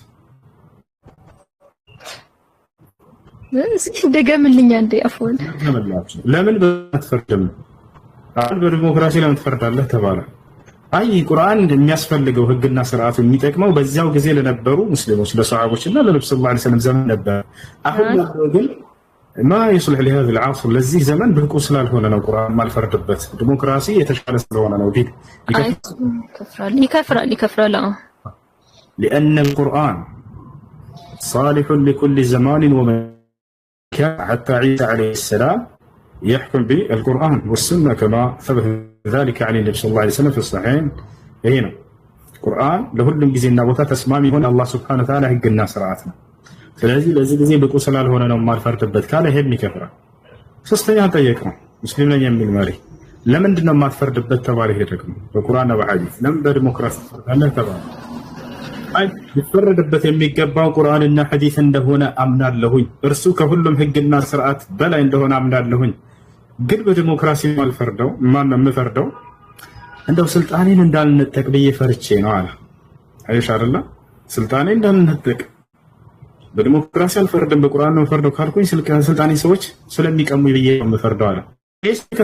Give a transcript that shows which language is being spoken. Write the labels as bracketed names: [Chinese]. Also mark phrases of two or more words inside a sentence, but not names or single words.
[Amharic] ደገምልኛ እንደ አፎን ለምን በትፈርድም አሁን በዲሞክራሲ ለምን ትፈርዳለህ ተባለ። አይ ቁርአን እንደሚያስፈልገው ህግና ስርዓቱ የሚጠቅመው በዚያው ጊዜ ለነበሩ ሙስሊሞች ለሰሃቦችና ለነብዩ [Arabic] صلى الله عليه وسلم [Amharic] ዘመን ነበር። አሁን ግን [Arabic] ما يصلح لهذا العصر [Amharic] ለዚህ ዘመን ብቁ ስላልሆነ ነው ቁርአን ማልፈርድበት ዲሞክራሲ የተሻለ ስለሆነ ነው ቢል [Arabic] ይከፍራል። لأن القرآن صالح لكل زمان ومكان حتى عيسى عليه السلام يحكم بالقرآن والسنة كما ثبت ذلك عن النبي صلى الله عليه وسلم في الصحيحين. هنا القرآن لهلم [Amharic] ጊዜና ቦታ ተስማሚ ሆነ አላህ [Arabic] سبحانه وتعالى [Amharic] ህግና ስርዓት ነው። ስለዚህ ለዚህ ጊዜ ብቁ ስላልሆነ ነው ማልፈርድበት ካለ ይሄም ይከፍራል። ሶስተኛ ጠየቀው ሙስሊም ነኝ የሚል መሪ ለምንድን ነው ማትፈርድበት ተባለ። ይሄ ደግሞ በቁርአንና በሐዲስ ለምን በዲሞክራሲ ተፈርዳለህ ተባለ። አይ ሊፈረድበት የሚገባው ቁርአንና ሐዲስ እንደሆነ አምናለሁኝ፣ እርሱ ከሁሉም ህግና ስርዓት በላይ እንደሆነ አምናለሁኝ። ግን በዲሞክራሲ ማልፈርደው ማን ነው የምፈርደው እንደው ስልጣኔን እንዳልነጠቅ ብዬ ፈርቼ ነው አለ። አይሽ አይደለ ስልጣኔን እንዳልነጠቅ በዲሞክራሲ አልፈርድም በቁርአን ነው ፈርደው ካልኩኝ ስልጣኔ ሰዎች ስለሚቀሙ ብዬ ነው የምፈርደው አለ። እሺ